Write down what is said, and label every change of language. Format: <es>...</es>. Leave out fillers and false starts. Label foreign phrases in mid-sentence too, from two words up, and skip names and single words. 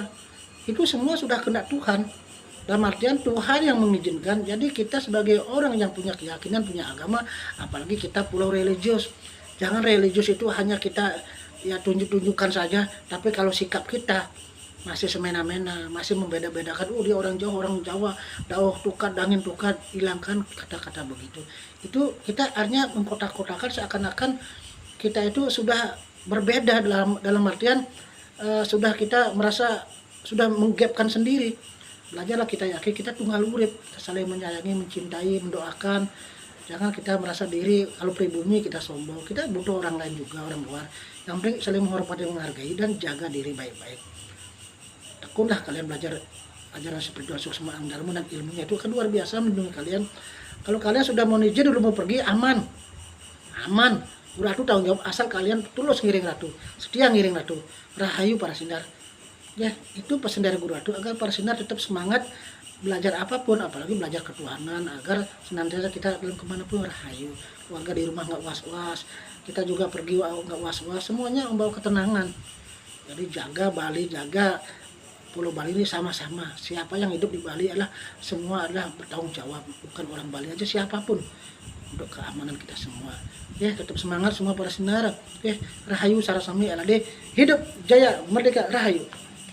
<id>Itu semua sudah kehendak Tuhan. Dalam artian Tuhan yang mengizinkan. Jadi kita sebagai orang yang punya keyakinan, punya agama, apalagi kita pulau religius. Jangan religius itu hanya kita ya tunjuk-tunjukkan saja, tapi kalau sikap kita masih semena-mena, masih membeda-bedakan, dia orang Jawa,</id> <ban>dauh tukar, dangin tukar,</ban> <id>hilangkan kata-kata begitu. Itu kita artinya mengkotak-kotakan seakan-akan kita itu sudah berbeda dalam artian sudah kita merasa sudah menggapkan sendiri. Belajarlah kita yakin kita tunggal urip, kita saling menyayangi, mencintai, mendoakan. Jangan kita merasa diri kalau pribumi kita sombong. Kita butuh orang lain juga, orang luar. Yang penting saling menghormati, menghargai dan jaga diri baik-baik. Tekunlah kalian belajar ajaran spiritual Suksma Angdarmu dan ilmunya itu kan luar biasa melindungi kalian. Kalau kalian sudah mau izin dulu mau pergi aman. Aman. Ratu tanggung jawab asal kalian tulus ngiring Ratu, setia ngiring Ratu. Rahayu para sindar. Ya, itu pesan dari Guru Ratu agar para sinar tetap semangat belajar apapun, apalagi belajar ketuhanan, agar senantiasa kita dalam kemanapun rahayu. Keluarga di rumah nggak was-was, kita juga pergi nggak was-was, semuanya membawa ketenangan. Jadi jaga Bali, jaga Pulau Bali ini sama-sama. Siapa yang hidup di Bali adalah semua adalah bertanggung jawab, bukan orang Bali aja, siapapun, untuk keamanan kita semua. Ya, tetap semangat semua para sinar. Rahayu Sarasami Alade, hidup jaya merdeka rahayu.</id>